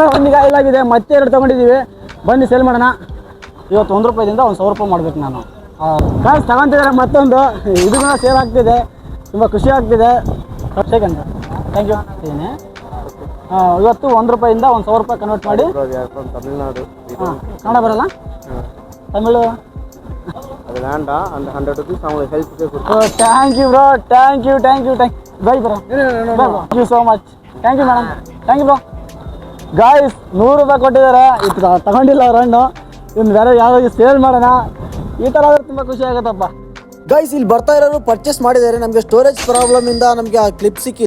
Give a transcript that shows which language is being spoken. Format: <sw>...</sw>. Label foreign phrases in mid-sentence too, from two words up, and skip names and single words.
<kn>ಒಂದು ಗಾಯಿಲ್ ಆಗಿದೆ, ಮತ್ತೆ 2 ತಗೊಂಡಿದ್ದೀವಿ. ಬನ್ನಿ ಸೇಲ್ ಮಾಡೋಣ. ಇವತ್ತು 1 ರೂಪಾಯಿಂದ 1,000 ರೂಪಾಯಿ ಮಾಡ್ಬೇಕು ನಾನು. ಗಾಯ್ಸ್ ತಗೊಂತಿದ್ದಾರೆ ಮತ್ತೊಂದು, ಇದು ಕೂಡ ಸೇಲ್ ಆಗ್ತಿದೆ, ತುಂಬ ಖುಷಿ ಆಗ್ತಿದೆ.</kn> <en>second thank you.</en> <kn>ಇವತ್ತು 1 ರೂಪಾಯಿಂದ 1,000 ರೂಪಾಯಿ ಕನ್ವರ್ಟ್ ಮಾಡಿ. ತಮಿಳ್ನಾಡು. ಹಾಂ, ಕನ್ನಡ ಬರಲ್ಲ, ತಮಿಳು.</kn> <ta>அது வேண்டாம், அந்த 100 rupees அவங்களுக்கு ஹெல்ப்க்கு கொடுத்து.</ta> <en>Thank you bro, thank you bye bro. Thank you so much. Thank you madam, thank you bro.</en> <kn>ಗಾಯ್ಸ್ 100 ರೂಪಾಯಿ ಕೊಟ್ಟಿದ್ದಾರೆ, ಇದು ತಗೊಂಡಿಲ್ಲ ಅವ್ರ ಹಣ್ಣು. ಇನ್ನು ಬೇರೆ ಯಾವ್ದಾದ್ರು ಸೇಲ್ ಮಾಡೋಣ. ಈ ಥರ ಆದ್ರೆ ತುಂಬ ಖುಷಿ ಆಗುತ್ತಪ್ಪ. ಗೈಸ್ ಇಲ್ಲಿ ಬರ್ತಾ ಇರೋರು ಪರ್ಚೇಸ್ ಮಾಡಿದ್ದಾರೆ, ನಮಗೆ</kn> <en>storage problem</en> <kn>ಇಂದ ನಮಗೆ ಆ ಕ್ಲಿಪ್ ಸಿಕ್ಕಿಲ್ಲ.</kn>